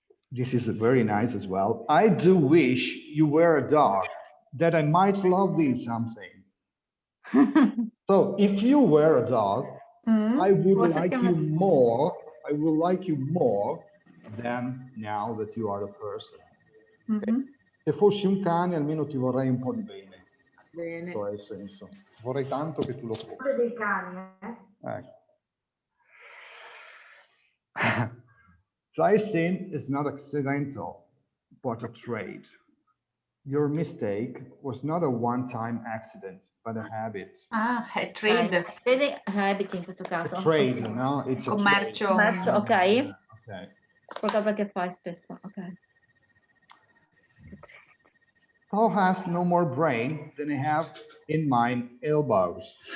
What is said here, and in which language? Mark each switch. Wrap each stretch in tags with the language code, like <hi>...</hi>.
<en>This is very nice as well. I do wish you were a dog, that I might love thee something. So if you were a dog, I would like you more. I will like you more than now that you are a person.</en> <it>Se fossi un cane, almeno ti vorrei un po' di bene. Questo è il senso. Vorrei tanto che tu lo fossi. Dei cani,</it> <en>Thy sin is not accidental, but a trait. Your mistake was not a one-time accident, but a habit.</en> <it>Ah, è trade. Vede habit in questo caso.</it> <en>A trade, no? It's a</en> <it>Commercio. Commercio, ok.</it> <en>Okay.</en> <it>Qualcosa che fai spesso, ok.</it> <en>Thou hast no more brain than I have in mine elbows.</en>